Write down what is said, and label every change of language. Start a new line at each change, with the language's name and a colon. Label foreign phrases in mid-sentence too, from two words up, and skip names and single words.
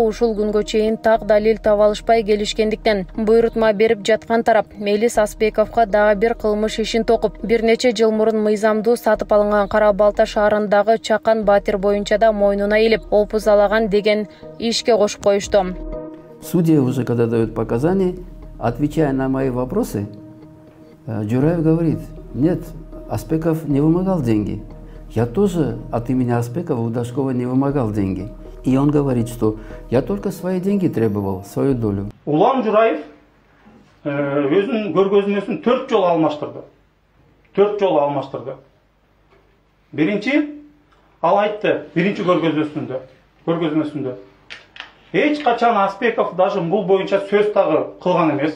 Kyrgyz: ушул күнгө чейин так далил таба алышпай келишкендиктен буйрутма берип жаткан тарап Мелис Аспековго дагы бир кылмыш ишин токуп, бир нече жыл мурун мыйзамдуу сатып алынган Кара Балта шаарындагы Чакан Батир боюнча да мойнуна илип, опузалаган деген ишке кошуп коюшту.
Russian: Судья уже, когда дает показания, отвечая на мои вопросы, Джураев говорит: нет, Аспеков не вымогал деньги. Я тоже от имени Аспекова у Дашкова не вымогал деньги. И он говорит, что я только свои деньги требовал, свою долю.
Kyrgyz: Улан Жураев өзүнүн көргөзмөсүн 4 жолу алмаштырды. 4 жолу алмаштырды. Биринчи, ал айтты, биринчи көргөзмөсүндө. Эч качан Аспеков даже бул боюнча сөз дагы кылган эмес.